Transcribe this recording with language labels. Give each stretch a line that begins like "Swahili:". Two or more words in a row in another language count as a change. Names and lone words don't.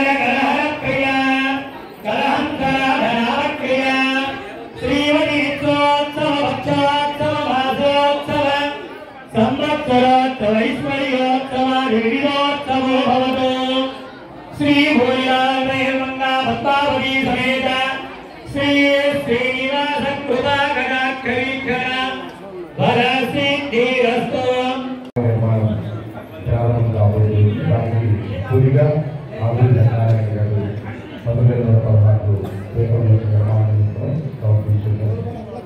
Sanskrit: कलहर प्रिया कलहंसरा धनावक्रिया श्रीमती नित्योत्सव भक्षोत्सव मासोत्सव संवत्सरोत्सव ऐश्वर्योत्सव निर्विधोत्सवो भवतु श्री भूरिलाल मेहमंगा भक्तावती समेत श्री श्रीनिवास कृपा कटाक्षवीक्षण वरसिद्धिरस्तु
Telugu: ప్రారంభం కాబట్టి దానికి పూరిగా ఆవిడ నారాయణ గారు 1914 నిర్మాణం సమర్పించారు.